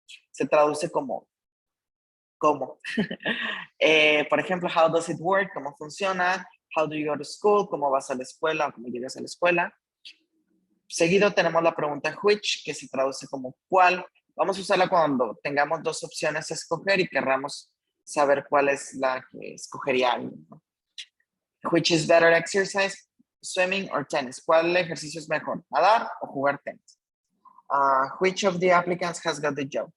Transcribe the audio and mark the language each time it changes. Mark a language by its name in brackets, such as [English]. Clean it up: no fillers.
[Spanish] Se traduce como ¿cómo? Por ejemplo, [English] how does it work? [Spanish] ¿Cómo funciona? [English] How do you go to school? [Spanish] ¿Cómo vas a la escuela o cómo llegas a la escuela? Seguido tenemos la pregunta which, que se traduce como cuál. Vamos a usarla cuando tengamos dos opciones a escoger y querramos saber cuál es la que escogería alguien, ¿no? [English] Which is better exercise, swimming or tennis? [Spanish] ¿Cuál ejercicio es mejor, nadar o jugar tenis? [English] Which of the applicants has got the job?